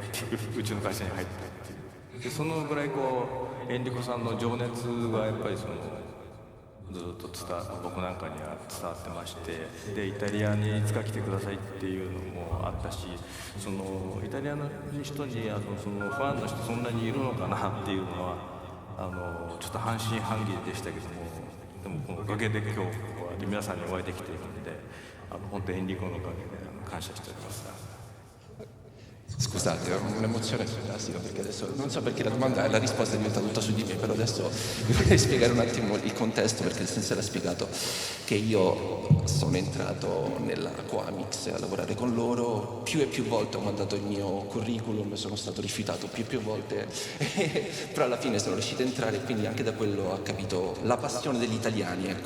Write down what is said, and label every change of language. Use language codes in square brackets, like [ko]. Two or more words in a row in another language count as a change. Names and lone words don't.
[ja] っていううちの会社に入ったっていうで、そのぐらいこうエンリコさんの情熱がやっぱりそのずっと僕なんかには伝わってまして、でイタリアにいつか来てくださいっていうのもあったし、そのイタリアの人にそのファンの人そんなにいるのかなっていうのはちょっと半信半疑でしたけども、でもこのおかげで今日は皆さんにお会いできているので本当エンリコのおかげで感謝しております。 [it] Scusate, ho un'emozione fantastica perché adesso non so perché la risposta è diventata tutta su di me, però adesso vi vorrei spiegare un attimo il contesto perché il sensei l'ha spiegato che io sono entrato nella Coamix a lavorare con loro, più e più volte ho mandato il mio curriculum, sono stato rifiutato più e più volte, però alla fine sono riuscito a entrare e quindi anche da quello ho capito la passione degli italiani, ecco.